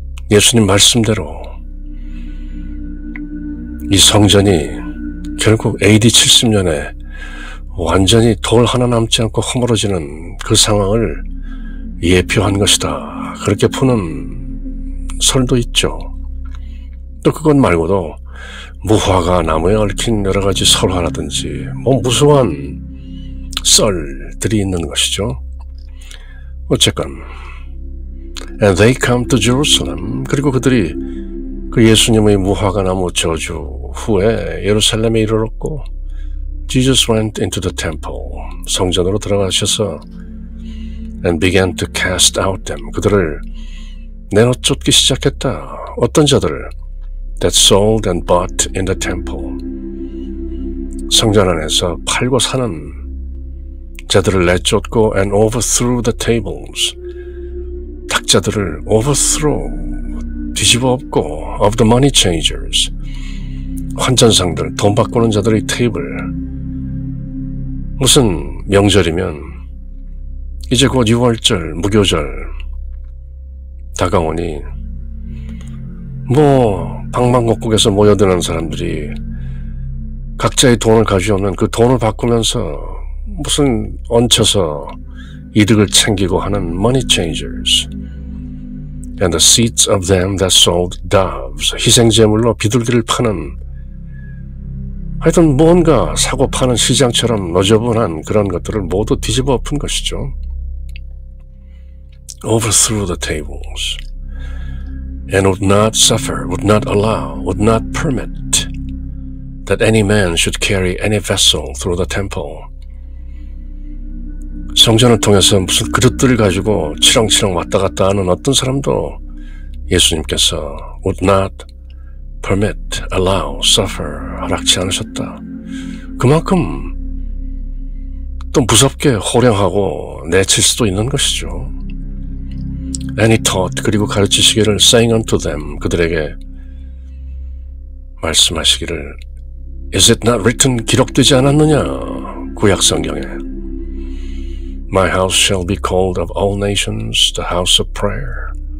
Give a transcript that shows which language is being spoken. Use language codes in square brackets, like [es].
[ko] 예수님 말씀대로 이 성전이 결국 AD 70년에 완전히 돌 하나 남지 않고 허물어지는 그 상황을 예표한 것이다. 그렇게 푸는 설도 있죠. 또 그것 말고도 무화과 나무에 얽힌 여러 가지 설화라든지 뭐 무수한 썰들이 있는 것이죠. 어쨌건 [en] And they come to Jerusalem. [ko] 그리고 그들이 그 예수님의 무화과 나무 저주 후에 예루살렘에 이르렀고 [en] Jesus went into the temple. [ko] 성전으로 들어가셔서 [en] and began to cast out them. [ko] 그들을 내어쫓기 시작했다. 어떤 자들을 [en] that sold and bought in the temple. [ko] 성전 안에서 팔고 사는 자들을 내쫓고 [en] and overthrew the tables. [ko] 탁자들을 [en] overthrow, [ko] 뒤집어 엎고 [en] of the money changers. [ko] 환전상들, 돈 바꾸는 자들의 테이블. 무슨 명절이면 이제 곧 6월절, 무교절 다가오니 뭐 방방곡곡에서 모여드는 사람들이 각자의 돈을 가져오면 그 돈을 바꾸면서 무슨 얹혀서 이득을 챙기고 하는 [en] money changers and the seats of them that sold doves. [ko] 희생제물로 비둘기를 파는 하여튼 뭔가 사고 파는 시장처럼 너저분한 그런 것들을 모두 뒤집어 엎은 것이죠. [en] Overthrew the tables and would not suffer, would not allow, would not permit that any man should carry any vessel through the temple. [ko] 성전을 통해서 무슨 그릇들을 가지고 치렁치렁 왔다 갔다 하는 어떤 사람도 예수님께서 [en] would not permit, allow, suffer [ko] 허락치 않으셨다. 그만큼 또 무섭게 호령하고 내칠 수도 있는 것이죠. [en] And he taught, [ko] 그리고 가르치시기를 [en] saying unto them, [ko] 그들에게 말씀하시기를 [en] Is it not written, [ko] 기록되지 않았느냐? 구약 성경에 [en] My house shall be called of all nations the house of prayer.